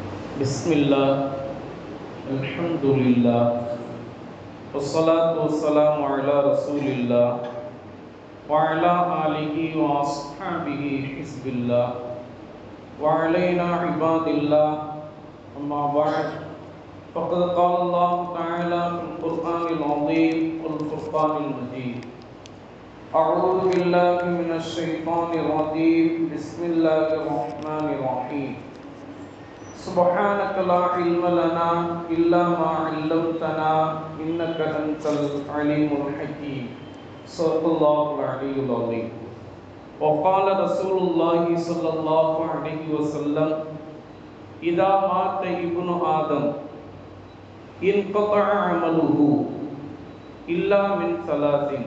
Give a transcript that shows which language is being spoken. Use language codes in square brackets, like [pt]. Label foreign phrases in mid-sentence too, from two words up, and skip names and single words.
[ar] بسم الله الحمد لله والصلاة والسلام على رسول الله و على آله و أصحابه حزب الله و علينا عباد الله أما بعد فقد قال الله تعالى في القرآن العظيم والفرقان المجيد أعوذ بالله من الشيطان الرجيم بسم الله الرحمن الرحيم سبحانك لا علم لنا إلا ما علمتنا إنك أنت العليم الحكيم صدق الله العلي العظيم وقال رسول الله صلى الله عليه وسلم إذا مات ابن آدم انقطع عمله إلا من ثلاث